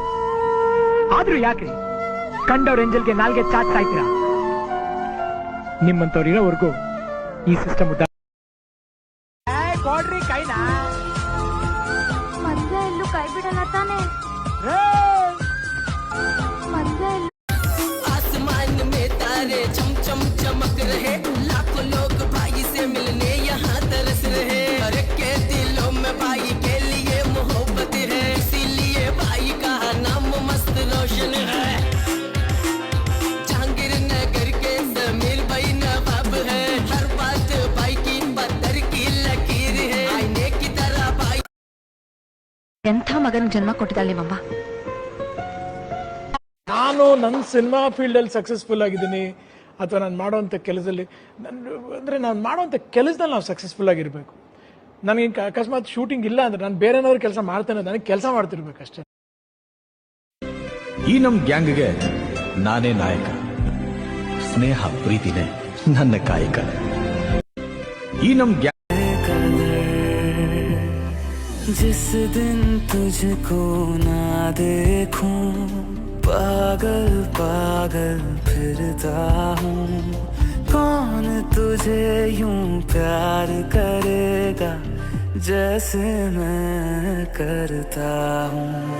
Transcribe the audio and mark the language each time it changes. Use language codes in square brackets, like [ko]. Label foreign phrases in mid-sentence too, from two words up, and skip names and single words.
[kn] ಆದ್ರೂ ಯಾಕ್ರಿ ಕಂಡವ್ರ ಎಂಜಲ್ಗೆ ನಾಲ್ಗೆ ಚಾಚ್ ಸಾಯ್ತೀರಾ? ನಿಮ್ಮಂತವ್ರು ಇರೋವರೆಗೂ ಈ ಸಿಸ್ಟಮ್ ಕೊಡ್ರಿ ಕೈನಾ. ಮದ್ವೆ ಎಲ್ಲೂ ಕೈ ಬಿಡಲ್ಲ ತಾನೆ? ಮದ್ವೆ [hi] आसमान में तारे चम चम चमक रहे, लाखों लोग भाई से मिलने यहाँ तरस रहे। हर एक के दिलों में भाई के लिए मोहब्बत है, इसीलिए भाई का नाम मस्त रोशन है। जहांगीर नगर के समीर भाई नवाब है, हर बात भाई की पत्थर की लकीर है, आईने की तरह भाई। [kn] ಎಂಥ ಮಗನ ಜನ್ಮ ಕೊಟ್ಟಿದ್ದಾಳೆ ನಿಮ್ಮಮ್ಮ. ನಾನು ನನ್ನ ಸಿನಿಮಾ ಫೀಲ್ಡಲ್ಲಿ ಸಕ್ಸಸ್ಫುಲ್ ಆಗಿದ್ದೀನಿ, ಅಥವಾ ನಾನು ಮಾಡೋವಂಥ ಕೆಲಸದಲ್ಲಿ ನಾನು ಮಾಡೋವಂಥ ಕೆಲಸದಲ್ಲಿ ನಾವು ಸಕ್ಸಸ್ಫುಲ್ ಆಗಿರಬೇಕು. ನನಗೆ ಅಕಸ್ಮಾತ್ ಶೂಟಿಂಗ್ ಇಲ್ಲ ಅಂದ್ರೆ ನಾನು ಬೇರೆನವ್ರ ಕೆಲಸ ಮಾಡ್ತೇನೆ, ನನಗೆ ಕೆಲಸ ಮಾಡ್ತಿರ್ಬೇಕಷ್ಟೇ. ಈ ನಮ್ಮ ಗ್ಯಾಂಗ್ಗೆ ನಾನೇ ನಾಯಕ, ಸ್ನೇಹ ಪ್ರೀತಿನೇ ನನ್ನ ಕಾಯಕ. ಈ ನಮ್ಮ ಗ್ಯಾಂಗ್ [hi] जिस दिन तुझको ना देखूं पागल पागल फिरता हूँ, कौन तुझे यूं प्यार करेगा जैसे मैं करता हूँ।